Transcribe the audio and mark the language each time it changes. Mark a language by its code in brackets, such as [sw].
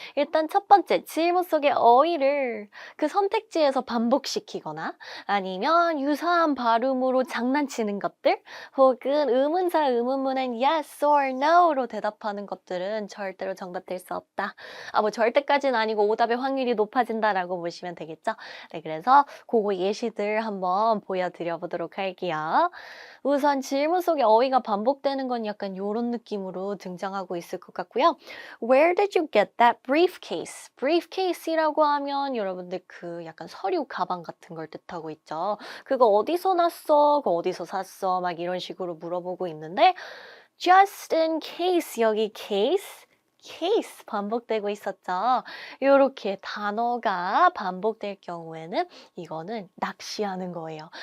[ko] 일단 첫 번째 질문 속의 어휘를 그 선택지에서 반복시키거나 아니면 유사한 발음으로 장난치는 것들 혹은 의문사 의문문은 [en] yes or no [ko] 로 대답하는 것들은 절대로 정답될 수 없다. 뭐 절대까지는 아니고 오답의 확률이 높아진다라고 보시면 되겠죠. 네, 그래서 고거 예시들 한번 보여드려 보도록 할게요. 우선 질문 속에 어휘가 반복되는 건 약간 요런 느낌으로 등장하고 있을 것 같고요. [en] Where did you get that briefcase? [ko] briefcase이라고 하면 여러분들 그 약간 서류 가방 같은 걸 뜻하고 있죠. 그거 어디서 났어? 그거 어디서 샀어? 막 이런 식으로 물어보고 있는데 [en] just in case [ko] 여기 case 반복되고 있었죠. 요렇게 단어가 반복될 경우에는 이거는 낚시하는 거예요.